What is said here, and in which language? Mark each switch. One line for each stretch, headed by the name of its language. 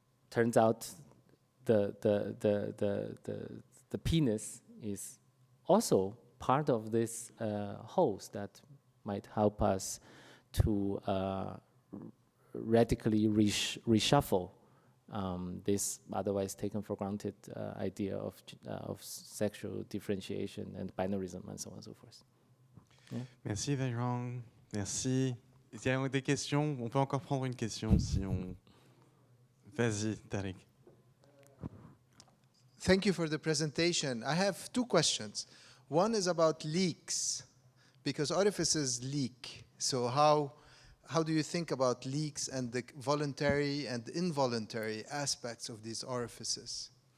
English: Turns out the penis is also part of this host that might help us to radically reshuffle this otherwise taken for granted idea of sexual differentiation and binarism and so on and so forth. Yeah.
French: Merci Zairong, merci. Il y a des questions, on peut encore prendre une question si on... Vas-y, Tariq.
English: Thank you for the presentation. I have two questions. One is about leaks, because orifices leak. So how do you think about leaks and the voluntary and involuntary aspects of these orifices?